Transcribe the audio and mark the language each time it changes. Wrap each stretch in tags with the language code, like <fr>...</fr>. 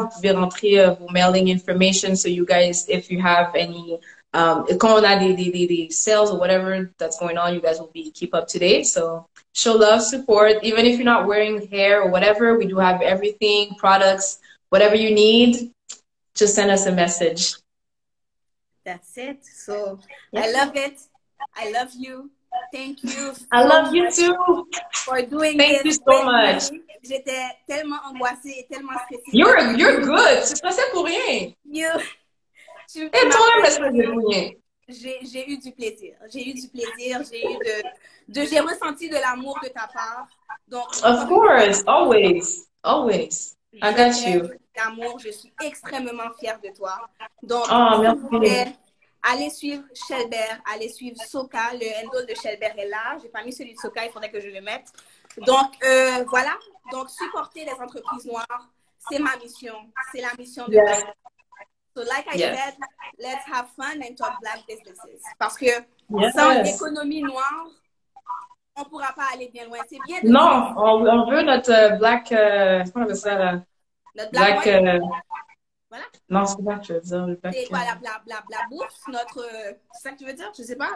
<fr>Vous pouvez rentrer vos</fr> <en>mailing information. So you guys, if you have any,</en> <fr>quand on a des</fr> <en>sales or whatever that's going on, you guys will be keep up to date. So show love, support. Even if you're not wearing hair or whatever, we do have everything, products, whatever you need. Just send us a message. That's it. So I love it. I love you. Thank you. I love you too. For doing Thank you this so much.</en> <fr>J'étais tellement angoissée et tellement stressée.</fr> <en>You're good.</en> <fr>Tu stressais pour rien. Et toi, mais stressé pour rien. J'ai eu du plaisir. J'ai eu du plaisir. J'ai ressenti de l'amour de ta part. Donc,</fr> <en>of course, always, always. I got you.</en> <fr>L'amour, je suis extrêmement fière de toi. Donc, merci. Allez suivre Shelbert, allez suivre Soka. Le handle de Shelbert est là. J'ai pas mis celui de Soka, il faudrait que je le mette. Donc, voilà. Donc, supporter les entreprises noires, c'est ma mission. C'est la mission de Black.</fr> <en>So, like I said, let's have fun and talk Black businesses.</en> <fr>Parce que sans l'économie noire, on ne pourra pas aller bien loin. C'est bien de non, on veut notre Black... comment on appelle ça, là? Notre Black... Voilà. Non, c'est pas que je veux dire. C'est quoi la bourse, notre... C'est ça que tu veux dire? Je sais pas.</fr>